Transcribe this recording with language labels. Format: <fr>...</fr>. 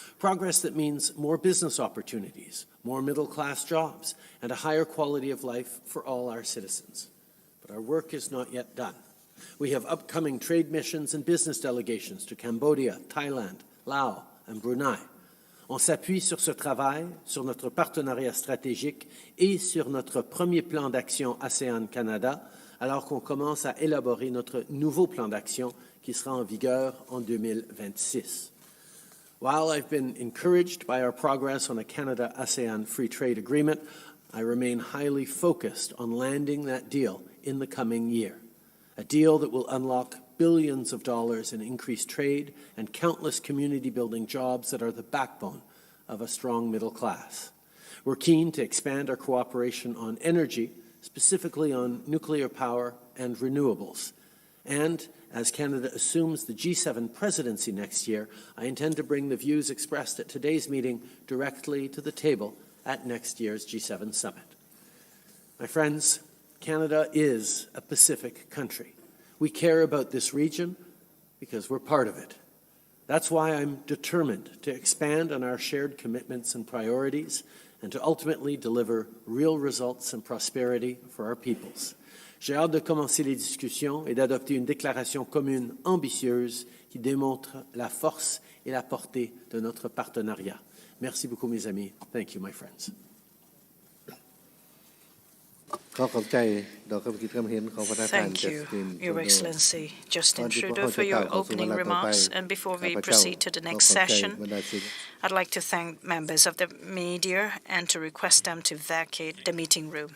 <en>Progress that means more business opportunities, more middle-class jobs, and a higher quality of life for all our citizens. But our work is not yet done. We have upcoming trade missions and business delegations to Cambodia, Thailand, Laos, and Brunei.</en> <fr>On s'appuie sur ce travail, sur notre partenariat stratégique et sur notre premier plan d'action ASEAN-Canada, alors qu'on commence à élaborer notre nouveau plan d'action qui sera en vigueur en 2026.</fr> <en>While I've been encouraged by our progress on a Canada-ASEAN free trade agreement, I remain highly focused on landing that deal in the coming year, a deal that will unlock billions of dollars in increased trade and countless community-building jobs that are the backbone of a strong middle class. We're keen to expand our cooperation on energy, specifically on nuclear power and renewables. And as Canada assumes the G7 presidency next year, I intend to bring the views expressed at today's meeting directly to the table at next year's G7 summit. My friends, Canada is a Pacific country. We care about this region because we're part of it. That's why I'm determined to expand on our shared commitments and priorities and to ultimately deliver real results and prosperity for our peoples.</en> <fr>J'ai hâte de commencer les discussions et d'adopter une déclaration commune ambitieuse qui démontre la force et la portée de notre partenariat. Merci beaucoup, mes amis.</fr> <en>Thank you, my friends. Thank you, Your Excellency Justin Trudeau, for your opening remarks. And before we proceed to the next session, I'd like to thank members of the media and to request them to vacate the meeting room.</en>